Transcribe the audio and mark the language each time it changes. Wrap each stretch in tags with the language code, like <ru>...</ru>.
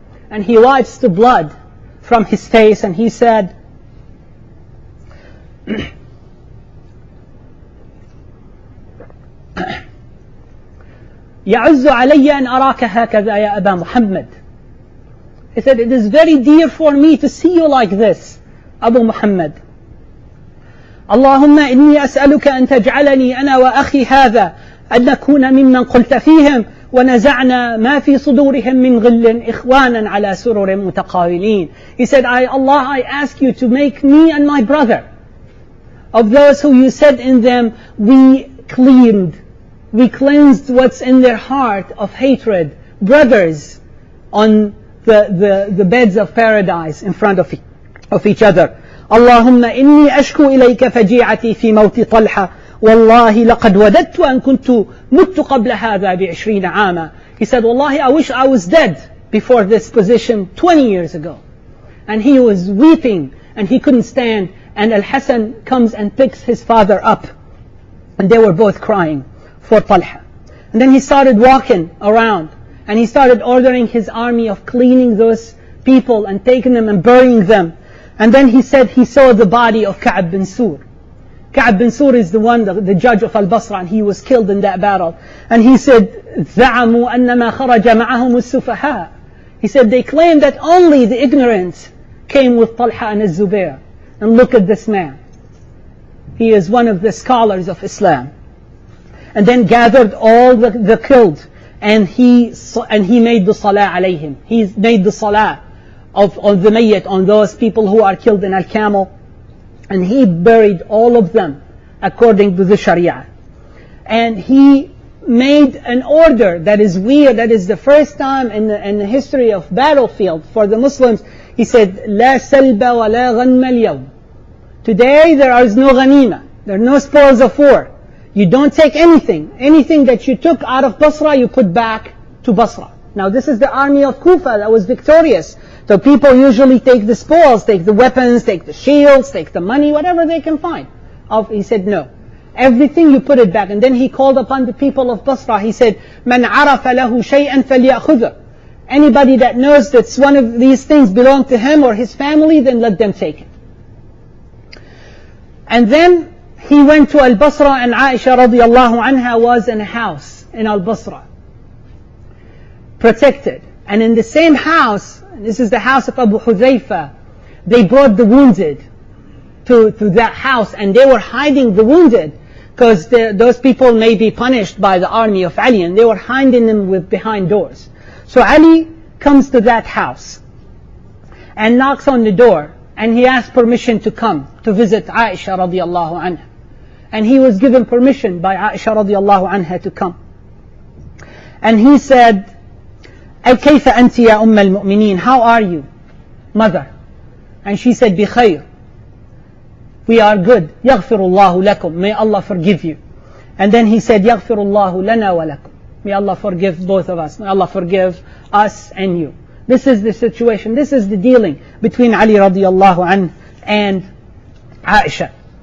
<en>And he wipes the blood from his face and he said,</en> <ar>يعز علي أن أراك هكذا يا أبا محمد.</ar> <en>He said, it is very dear for me to see you like this, Abu Muhammad.</en> <ar>اللهم إني أسألك أن تجعلني أنا وأخي هذا أن نكون ممن قلت فيهم وَنَزَعْنَا مَا فِي صُدُورِهِمْ مِنْ غِلٍّ إِخْوَانًا عَلَى سُرُرٍ مُتَقَابِلِينَ.</ar> <en>He said, Allah, I ask you to make me and my brother of those who you said in them, we cleansed what's in their heart of hatred, brothers on the beds of paradise in front of each other.</en> <ar>اللهم إني أشكو إليك فجيعتي في موت طلحة والله لقد وددت أن كنت مت قبل هذا ب20 عاما.</ar> <en>He said, Wallahi, I wish I was dead before this position 20 years ago. And he was weeping and he couldn't stand, and Al-Hasan comes and picks his father up, and they were both crying for Talha. And then he started walking around and he started ordering his army of cleaning those people and taking them and burying them. And then he said he saw the body of Ka'b bin Sur. Ka'b bin Sur is the one, the judge of Al-Basra, and he was killed in that battle. And he said,</en> <ar>زَعَمُوا أَنَّمَا خَرَجَ مَعَهُمُ السُّفَهَاء.</ar> <en>He said they claim that only the ignorant came with Talha and Zubair. And look at this man. He is one of the scholars of Islam. And then gathered all the killed, and he made the salah alayhim. He made the salah on the mayyit, on those people who are killed in al-Camel, and he buried all of them according to the Sharia. And he made an order that is weird, that is the first time in the history of battlefield for the Muslims. He said,</en> <ar>لا سلب ولا غنم اليوم.</ar> <en>Today there is no ghanima, there are no spoils of war. You don't take anything. Anything that you took out of Basra, you put back to Basra. Now this is the army of Kufa that was victorious. So people usually take the spoils, take the weapons, take the shields, take the money, whatever they can find. He said no. Everything you put it back. And then he called upon the people of Basra. He said,</en> <ar>مَنْ عَرَفَ لَهُ شَيْئًا فَلْيَأْخُذَهُ.</ar> <en>Anybody that knows that one of these things belong to him or his family, then let them take it. And then he went to Al-Basra, and Aisha radiallahu anha was in a house in Al-Basra, protected. And in the same house, this is the house of Abu Huzaifa, they brought the wounded to that house, and they were hiding the wounded because those people may be punished by the army of Ali, and they were hiding them behind doors. So Ali comes to that house and knocks on the door, and he asked permission to come to visit Aisha radiallahu anha. And he was given permission by Aisha radiallahu anha to come. And he said,</en> <ar>كيف أنت يا أم المؤمنين?</ar> <en>How are you, mother? And she said,</en> <ar>بخير.</ar> <en>We are good.</en> <ar>يغفر الله لكم.</ar> <en>May Allah forgive you. And then he said,</en> <ar>يغفر الله لنا ولكم.</ar> <en>May Allah forgive both of us. May Allah forgive us and you. This is the situation. This is the dealing between Ali radiallahu anhu and Aisha.</en>